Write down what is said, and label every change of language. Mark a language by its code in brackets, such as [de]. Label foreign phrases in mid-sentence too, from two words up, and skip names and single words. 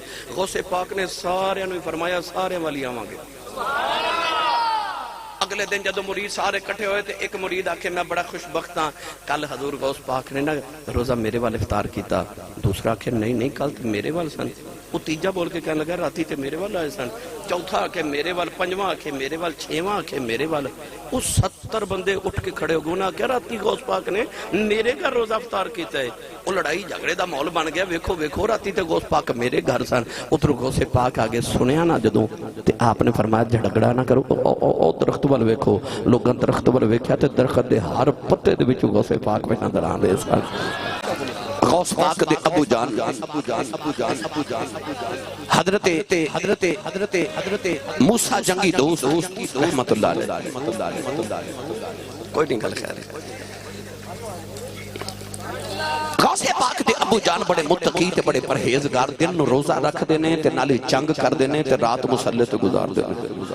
[pa] غوث پاک نے سارے انہیں فرمایا سارے والی آواں گے. اگلے دن جدو مرید سارے کٹھے ہوئے تھے ایک مرید آکھے میں بڑا خوشبخت ہاں کل حضور غوث پاک نے نا روزہ میرے وال افطار کیتا. دوسرا آکھے نہیں کل تو میرے وال سن. وہ تیجا بول کے کہنے لگا راتی تے میرے وال آئے سن. چوتھا آکھے میرے وال. پنجواں آکھے میرے وال. چھواں آکھے میرے وال. وہ 70 بندے اٹھ کے کھڑے ہو گئے. انہاں کہا راتی غوث پاک نے میرے گھر روزہ افطار کیتا ہے. وہ لڑائی جھگڑے دا ماحول بن گیا. ویکھو راتی تے غوث پاک میرے گھر سن. ادھر غوث پاک آگے سنیا نا جدوں تے آپ نے فرمایا جھگڑا نہ کرو. او درخت وال ویکھو. لوگاں درخت وال ویکھیا تے درخت دے ہر پتے دے وچ غوث پاک میں نظر آندے سن. غوث پاک دے ابو جان حضرت موسیٰ جنگی دوست [ar] رحمت اللہ علیہ. [pa] کوئی نہیں گل خیر ہے. غوث پاک دے ابو جان بڑے متقی تے بڑے پرہیزگار دن نو روزہ رکھ دینے تے نالے جنگ کر دینے تے رات مسلح تے گزار دینے.